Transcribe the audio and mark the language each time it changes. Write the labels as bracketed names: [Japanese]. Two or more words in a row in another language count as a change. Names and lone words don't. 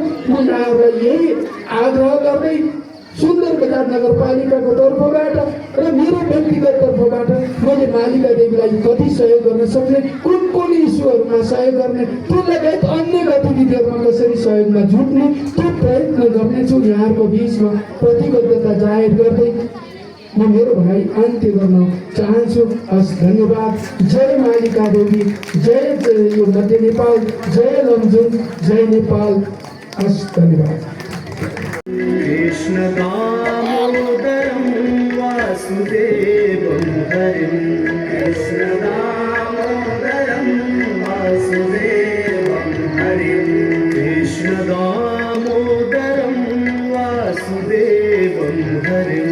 [Nepali] म यहाँहरूलाई यही आग्रह गर्दै सुन्दर बजार नगरपालिकाको तर्फबाट र मेरो व्यक्तिगत तर्फबाट मैले मालिका देवीलाई कति सहयोग गर्न सक्ने, कुन इस्युहरूमा सहयोग गर्ने, त्यो लगायत अन्य गतिविधिहरूमा कसरी सहयोगमा जुट्ने त्यो प्रयत्न गर्नेछु। यहाँहरूको बिचमा प्रतिबद्धता जाहेर गर्दै म मेरो भनाइ अन्त्य गर्न चाहन्छु। हस्, धन्यवाद। जय मालिका देवी, जय यो मध्य नेपाल, जय लमजुङ, जय नेपाल। हस्, धन्यवाद। [Sanskrit] कृष्ण दामोदरं वासुदेवं हरिं, कृष्ण दामोदरं वासुदेवं हरिं, कृष्ण दामोदरं वासुदेवं हरिं,